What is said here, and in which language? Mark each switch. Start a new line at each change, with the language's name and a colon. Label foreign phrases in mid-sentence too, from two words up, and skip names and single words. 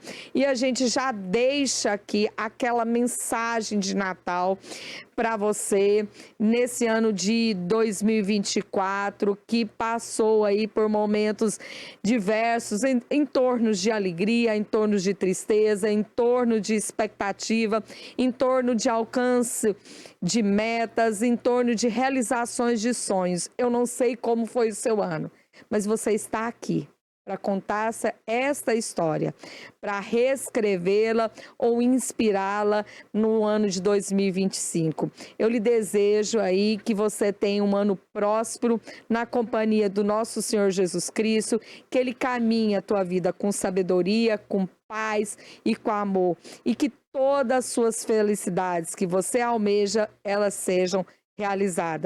Portuguese: E a gente já deixa aqui aquela mensagem de Natal para você nesse ano de 2024, que passou aí por momentos diversos, em torno de alegria, em torno de tristeza, em torno de expectativa, em torno de alcance de metas, em torno de realizações de sonhos. Eu não sei como foi o seu ano, mas você está aqui para contar esta história, para reescrevê-la ou inspirá-la no ano de 2025. Eu lhe desejo aí que você tenha um ano próspero na companhia do nosso Senhor Jesus Cristo, que Ele caminhe a tua vida com sabedoria, com paz e com amor, e que todas as suas felicidades que você almeja, elas sejam realizada.